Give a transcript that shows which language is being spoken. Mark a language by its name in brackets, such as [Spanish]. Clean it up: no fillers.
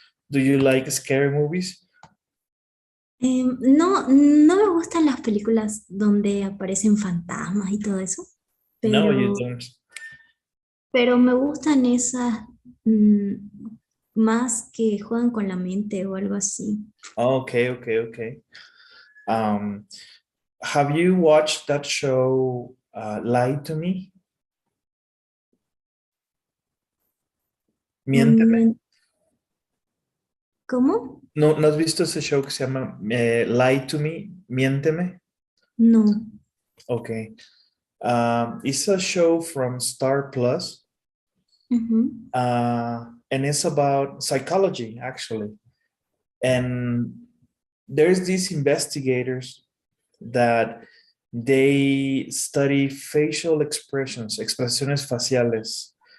[English] Do you like scary movies? [Spanish] No, no me gustan las películas donde aparecen fantasmas y todo eso, [English] No, you [Spanish] pero, [English] don't. [Spanish] pero me gustan esas mm, más que juegan con la mente o algo así. [English] Okay, okay, okay. Um, have you watched that show, Lie to Me? [Spanish] Miénteme. No, ¿cómo? ¿No, no has visto ese show que se llama Lie to Me? Miénteme. No. [English] Okay. It's a show from Star Plus, Ujú. and it's about psychology, actually. And there's these investigators that they study facial expressions, [Spanish] expresiones faciales.